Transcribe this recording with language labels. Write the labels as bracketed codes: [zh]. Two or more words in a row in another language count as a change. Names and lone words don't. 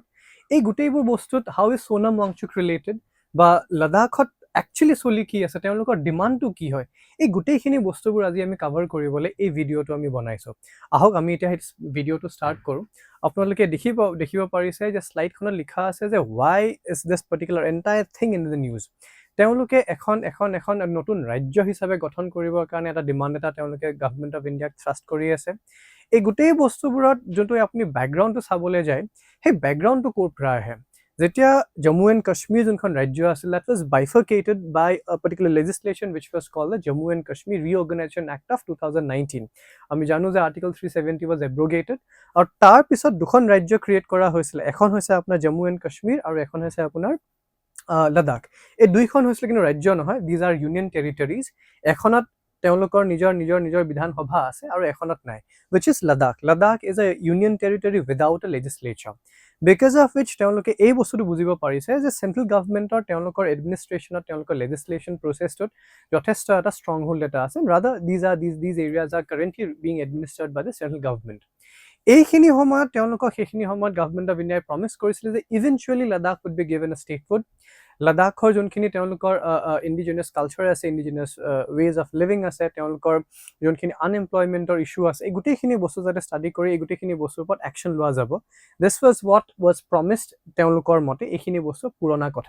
[as] এই গোটেইবোৰ বস্তুত [en] how is Sonam Wangchuk related [as] বা লাডাখত একচুৱেলি চলি কি আছে, তেওঁলোকৰ ডিমাণ্ডটো কি হয়, এই গোটেইখিনি বস্তুবোৰ আজি আমি কাভাৰ কৰিবলৈ এই ভিডিঅ'টো আমি বনাইছোঁ। আহক আমি এতিয়া সেই ভিডিঅ'টো ষ্টাৰ্ট কৰোঁ। আপোনালোকে দেখিব পাৰিছে যে শ্লাইডখনত লিখা আছে যে [en] why is this particular entire thing in the news। [as] তেওঁলোকে এখন নতুন ৰাজ্য হিচাপে গঠন কৰিবৰ কাৰণে এটা ডিমাণ্ড এটা তেওঁলোকে গভৰ্ণমেণ্ট অফ ইণ্ডিয়াক থ্ৰাষ্ট কৰি আছে। এই গোটেই বস্তুবোৰত যোনটো আপুনি বেকগ্ৰাউণ্ডটো চাবলৈ যায়, সেই বেকগ্ৰাউণ্ডটো ক'ৰ পৰা আহে। যেতিয়া জম্মু এণ্ড কাশ্মীৰ যোনখন ৰাজ্য আছিল, [en] that was bifurcated by a particular legislation which was called the Jammu and Kashmir Reorganization Act of 2019। [as] আমি জানো যে আৰ্টিকল 370 [en] was abrogated [as] আৰু তাৰ পিছত দুখন ৰাজ্য ক্ৰিয়েট কৰা হৈছিল। এখন হৈছে আপোনাৰ জম্মু এণ্ড কাশ্মীৰ আৰু এখন হৈছে আপোনাৰ লাডাখ। এই দুইখন হৈছিল কিন্তু ৰাজ্য নহয়, [en] these are union territories। [as] এখনত তেওঁলোকৰ নিজৰ বিধানসভা আছে আৰু এখনত নাই, [en] which is Ladakh। Ladakh is a union territory without a legislature, because of which [as] তেওঁলোকে এই বস্তুটো বুজিব পাৰিছে যে [en] central governmentৰ [as] তেওঁলোকৰ এডমিনিষ্ট্ৰেশ্যনত তেওঁলোকৰ [en] legislation processটোত [as] যথেষ্ট এটা [en] strong hold [as] এটা আছে। [en] ৰাদাৰ these areas are currently being administered by the central government। [as] এইখিনি সময়ত তেওঁলোকক সেইখিনি সময়ত গভৰ্ণমেণ্ট অফ ইণ্ডিয়াই প্ৰমিছ কৰিছিলে যে [en] eventually Ladakh would be given a statehood। [as] লাডাখৰ যোনখিনি তেওঁলোকৰ [en] indigenous culture [as] আছে, [en] indigenous ways of living [as] আছে, তেওঁলোকৰ যোনখিনি [en] unemploymentৰ issue [as] আছে, এই গোটেইখিনি বস্তু যাতে ষ্টাডি কৰি এই গোটেইখিনি বস্তুৰ ওপৰত একশ্যন লোৱা যাব। [en] this was promised [as] তেওঁলোকৰ মতে। এইখিনি বস্তু পুৰণা কথা।